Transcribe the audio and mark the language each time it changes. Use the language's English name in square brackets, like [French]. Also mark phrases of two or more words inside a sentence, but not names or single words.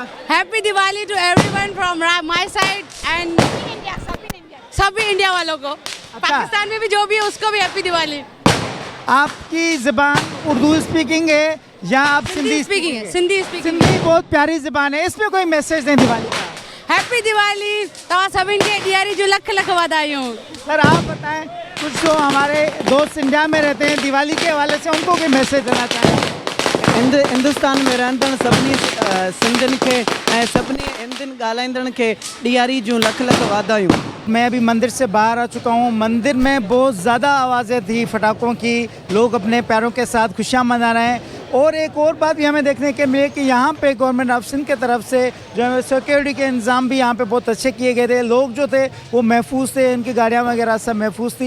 [English] Happy Diwali to everyone from my side and [Urdu] سبھی انڈیا والوں کو. پاکستان میں بھی جو بھی ہے اس کو بھی ہیپی دیوالی. آپ کی زبان اردو سپیکنگ ہے یا آپ سندھی سپیکنگ ہے؟ سندھی سپیکنگ. سندھی بہت پیاری زبان ہے، اس میں کوئی میسج دیں دیوالی کا? [Sindhi] हैप्पी दिवाली तव्हां सभिनि खे ॾियारी जो लख लख वाधायूं। [Urdu] سر، آپ بتائیں، کچھ جو ہمارے دوست انڈیا میں رہتے ہیں دیوالی کے حوالے سے ان کو کوئی میسج دینا چاہیں? [Sindhi] हिंदुस्तान में रहंदड़ सभिनी सिंधियुनि खे ऐं सभिनी हिंदियुनि ॻाल्हाईंदड़ खे ॾियारी जूं लख लख वाधायूं। [Urdu] میں ابھی مندر سے باہر آ چکا ہوں۔ مندر میں بہت زیادہ آوازیں تھی پٹاخوں کی، لوگ اپنے پیاروں کے ساتھ خوشیاں منا رہے ہیں. اور ایک اور بات بھی ہمیں دیکھنے کے ملے کہ یہاں پے [English] Government of Sindh [Urdu] کی طرف سے جو ہے سیکیورٹی کے انتظام بھی یہاں پے بہت اچھے کیے گئے تھے. لوگ جو تھے وہ محفوظ تھے، ان کی گاڑیاں وغیرہ سب محفوظ تھی.